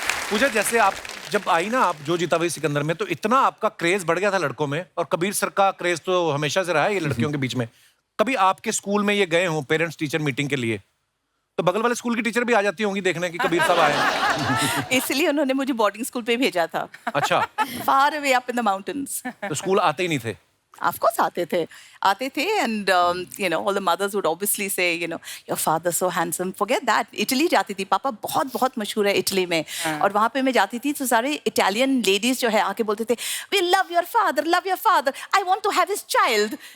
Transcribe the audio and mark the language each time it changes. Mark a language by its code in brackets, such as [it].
[hi] पूजा, जैसे आप जब आई ना, आप जो जीता वही सिकंदर में, तो इतना आपका क्रेज बढ़ गया था लड़कों में, और कबीर सर का क्रेज तो हमेशा से रहा है ये लड़कियों के बीच में। कभी आपके स्कूल में ये गए हों पेरेंट्स टीचर मीटिंग के लिए, तो बगल वाले स्कूल की टीचर भी आ जाती होंगी देखने की कबीर साहब आए? इसलिए उन्होंने मुझे बोर्डिंग स्कूल पे भेजा था। अच्छा। [en] Far away up in the mountains. [hi] तो स्कूल आते ही नहीं थे? [en] Of course [hi] आते थे, [en] and you know, all the mothers would obviously say, you know, your father so handsome. Forget that. [hi] Italy जाती थी, पापा बहुत बहुत मशहूर है इटली में, और वहाँ पे मैं जाती थी तो सारे इटालियन लेडीज जो है आके बोलते थे, [en] we love your father, I want to have his child.